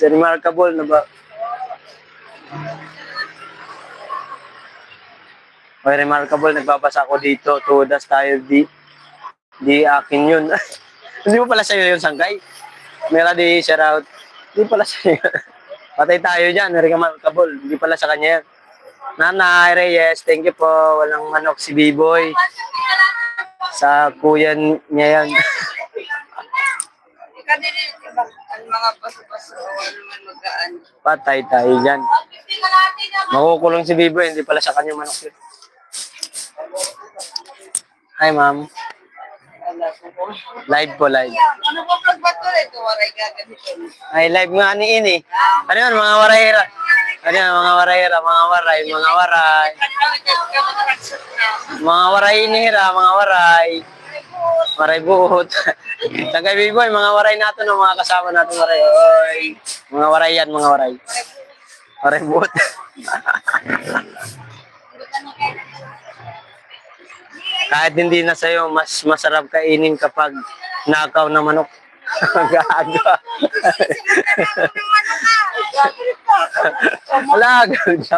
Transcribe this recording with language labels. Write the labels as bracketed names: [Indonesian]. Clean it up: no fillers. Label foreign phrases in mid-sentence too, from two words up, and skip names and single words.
[Filipino] Remarkable na ba? Ay, remarkable. Nagbabasa ko dito. Tudas tayo. Di akin yun. Hindi mo pala sa'yo yun, Sangkay. Mera di [English] shout out. [Filipino] Hindi pala sa'yo. Patay tayo dyan. Remarkable. Hindi pala sa kanya yan. Nanay Reyes, [English] thank you [Filipino] po. Walang manok si B-Boy. Sa kuya niya yan. Kanina ang mga paso-paso, ano naman magaan. Patay tayo dyan. Makukulong si B-Boy. Hindi pala sa kanya manok yun. Hi, ma'am. Live po, live. Ano po vlog ba ito? Ito, waray ka ganito. Ay, live nga ni Ini. Ano yun, mga warayera? Ano yun, mga warayera, mga waray, mga waray. Mga waray inihira, mga waray. [Waray] Waray buhot. [Filipino] Tagay B-Boy, mga waray natin, no, mga kasama natin waray. Oy. Mga waray yan, mga waray. [Waray] Waray buhot. [Filipino] Kahit hindi na sa'yo, mas masarap kainin kapag nakaw na manok. Gaga. Wala, gaga.